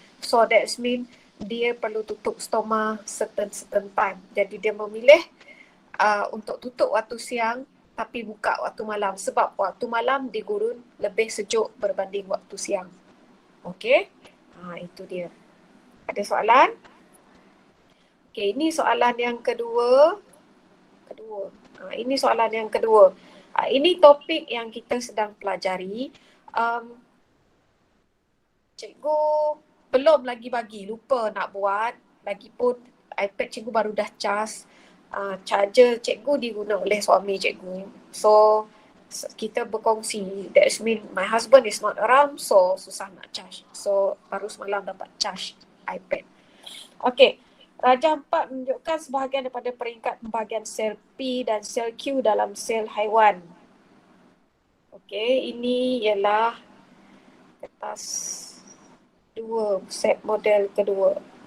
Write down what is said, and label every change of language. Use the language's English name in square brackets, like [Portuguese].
[English] So that means [Malay] dia perlu tutup stoma [English] certain time. [Malay] Jadi dia memilih untuk tutup waktu siang tapi buka waktu malam. Sebab waktu malam di gurun lebih sejuk berbanding waktu siang. Okey? Itu dia. Ada soalan? Okey, ini soalan yang kedua. Ini soalan yang kedua. Ini topik yang kita sedang pelajari. Cikgu belum lagi bagi, lupa nak buat. Lagipun iPad cikgu baru dah cas. Charger cikgu diguna oleh suami cikgu. So, kita berkongsi. [English] That means my husband is not around, so [Malay] susah nak [English] charge. [Malay] So, baru semalam dapat charge iPad. Okay. Rajah 4 menunjukkan sebahagian daripada peringkat pembahagian sel P dan sel Q dalam sel haiwan. Okay, ini ialah kertas 2, set model kedua.